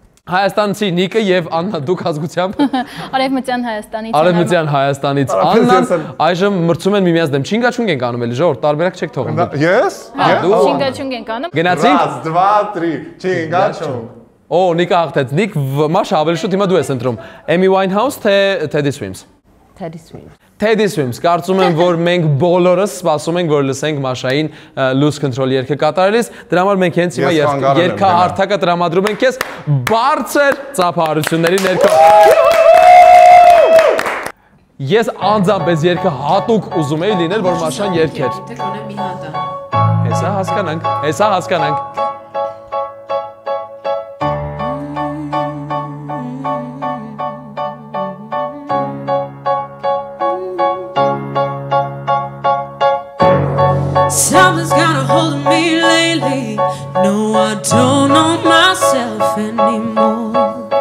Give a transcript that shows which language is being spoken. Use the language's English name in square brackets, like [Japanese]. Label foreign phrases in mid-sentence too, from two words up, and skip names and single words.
[Armenian] Հայաստանցի Նիկը եւ Աննա դուք ազգությամբ Արևմտյան Հայաստանից։ Արևմտյան Հայաստանից Աննան այժմ մրցում են միմյանց դեմ։ Չինգաչունգ ենք անում էլի, ժողովուրդ, տարբերակ չեք թողում։ Ես։ Դու Չինգաչունգ ենք անում։ Գնացինք։ 1 2 3 չինգաչունգ։ Օ, Նիկը աղթեց։ Նիկ Մաշա ավելի շուտ հիմա դու ես ընտրում։ Amy Winehouse թե Teddy Swims։ Teddy Swims։ Teddy Swims, կարծում եմ, որ մենք բոլորս սպասում ենք, որ լսենք Մաշային Lose Control երգը կատարելիս, դրա համար մենք հենց հիմա երգահարթակը տրամադրում ենք քեզ բարձր ծափահարությունների ներքո։ Ես անձամբ այս երգը հատուկ ուզում էի լինել, որ Մաշան երգեր։ Հեսա հասկանանք։ [English] Something's got a hold of me lately. No, I don't know myself anymore.